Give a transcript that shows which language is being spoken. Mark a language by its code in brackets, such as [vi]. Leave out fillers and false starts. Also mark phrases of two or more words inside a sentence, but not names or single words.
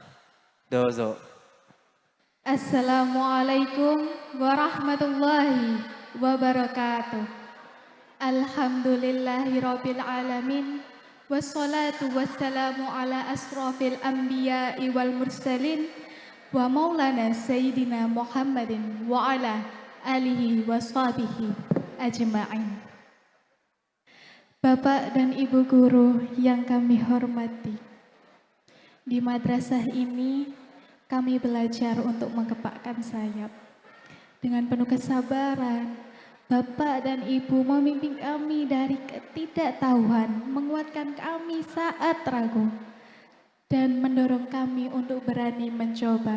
[ja] どうぞ。 [ar] السلام عليكم ورحمة الله وبركاته. الحمد لله رب العالمين. والصلاة والسلام على أشرف الأنبياء والمرسلين ومولانا سيدنا محمد وعلى آله وصحبه أجمعين. [id] Bapak dan Ibu guru yang kami hormati, di madrasah ini kami belajar untuk mengepakkan sayap dengan penuh kesabaran, Bapak dan Ibu memimpin kami dari ketidaktahuan, menguatkan kami saat ragu, dan mendorong kami untuk berani mencoba.